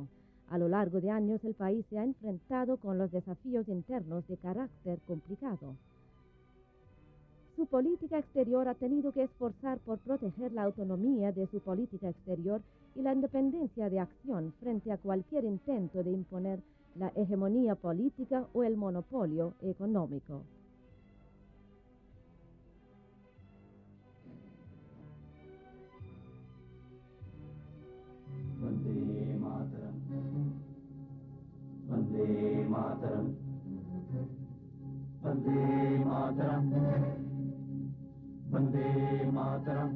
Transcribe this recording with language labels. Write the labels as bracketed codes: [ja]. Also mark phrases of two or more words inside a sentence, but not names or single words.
[es] A lo largo de años, el país se ha enfrentado con los desafíos internos de carácter complicado. Su política exterior ha tenido que esforzar por proteger la autonomía de su política exterior y la independencia de acción frente a cualquier intento de imponer la hegemonía política o el monopolio económico. [sa] Vande Mataram, Vande Mataram, Vande Mataram, Vande Mataram.